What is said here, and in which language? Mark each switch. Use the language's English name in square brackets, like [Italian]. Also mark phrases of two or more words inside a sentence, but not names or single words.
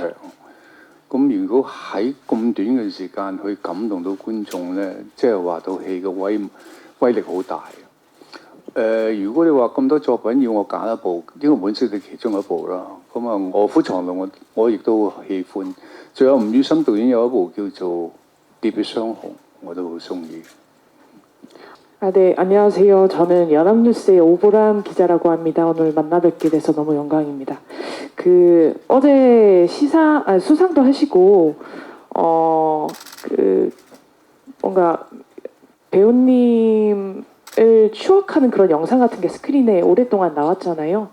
[Cantonese] 咁如果喺咁短嘅時間去感動到觀眾呢，即係話套戲嘅威力好大。如果你話咁多作品要我揀一部，應該本身係其中一部啦。咁啊，《卧虎藏龍》我亦都喜歡。仲有吳宇森導演有一部叫做《喋血雙雄》，我都好中意。 [Korean] 네, 안녕하세요. 저는 연합뉴스의 오보람 기자라고 합니다. 오늘 만나 뵙게 돼서 너무 영광입니다. 어제 수상도 하시고, 뭔가 배우님을 추억하는 그런 영상 같은 게 스크린에 오랫동안 나왔잖아요.